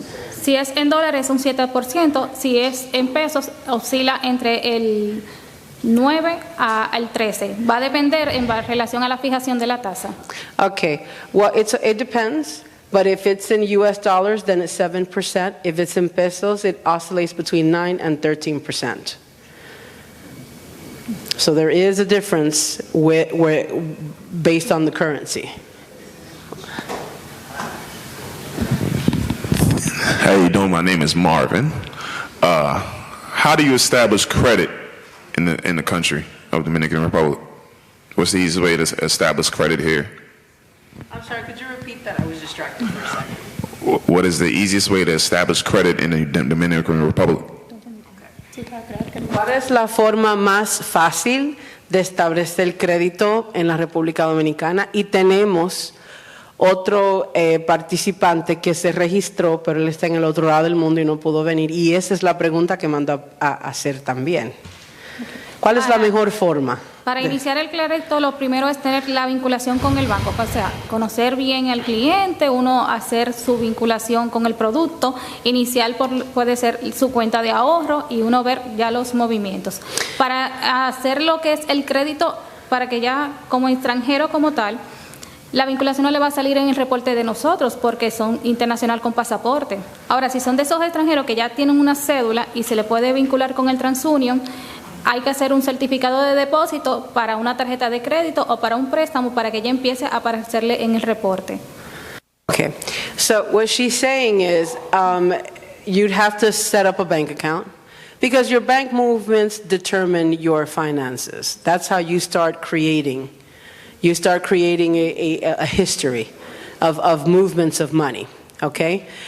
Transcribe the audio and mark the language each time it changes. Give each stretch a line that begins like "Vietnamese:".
Spanish: Si es en dólares, un 7%, si es en pesos, oscila entre el 9 al 13. Va a depender en relación a la fijación de la tasa.
English: Okay, well, it depends. But if it's in US dollars, then it's 7%. If it's in pesos, it oscillates between 9 and 13%. So there is a difference based on the currency. How you doing? My name is Marvin. How do you establish credit in the country of Dominican Republic? What's the easiest way to establish credit here? I'm sorry, could you repeat that? I was distracted for a second. What is the easiest way to establish credit in the Dominican Republic?
Spanish: ¿Cuál es la forma más fácil de establecer crédito en la República Dominicana? Y tenemos otro participante que se registró, pero él está en el otro lado del mundo y no pudo venir. Y esa es la pregunta que mando a hacer también. ¿Cuál es la mejor forma? Para iniciar el crédito, lo primero es tener la vinculación con el banco, o sea, conocer bien al cliente, uno hacer su vinculación con el producto, inicial puede ser su cuenta de ahorro y uno ver ya los movimientos. Para hacer lo que es el crédito, para que ya como extranjero como tal, la vinculación no le va a salir en el reporte de nosotros porque son internacional con pasaporte. Ahora, si son de esos extranjeros que ya tienen una cédula y se le puede vincular con el TransUnion, hay que hacer un certificado de depósito para una tarjeta de crédito o para un préstamo para que ya empiece a aparecerle en el reporte.
English: Okay, so what she's saying is you'd have to set up a bank account because your bank movements determine your finances. That's how you start creating. You start creating a history of movements of money, okay?